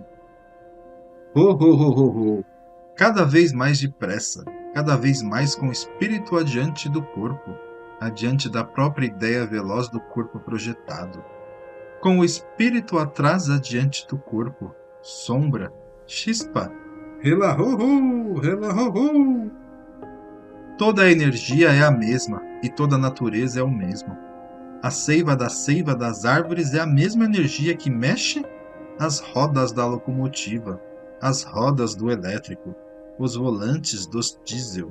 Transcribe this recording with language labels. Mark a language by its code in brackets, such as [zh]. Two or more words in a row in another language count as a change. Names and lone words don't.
[pt] Ho, ho, ho, ho, ho. Cada vez mais depressa, cada vez mais com o espírito adiante do corpo, adiante da própria ideia veloz do corpo projetado. Com o espírito atrás adiante do corpo, sombra, chispa, rela ho ho, rela ho ho. Toda a energia é a mesma e toda a natureza é o mesmo. A seiva das árvores é a mesma energia que mexe as rodas da locomotiva, as rodas do elétrico, os volantes dos diesel.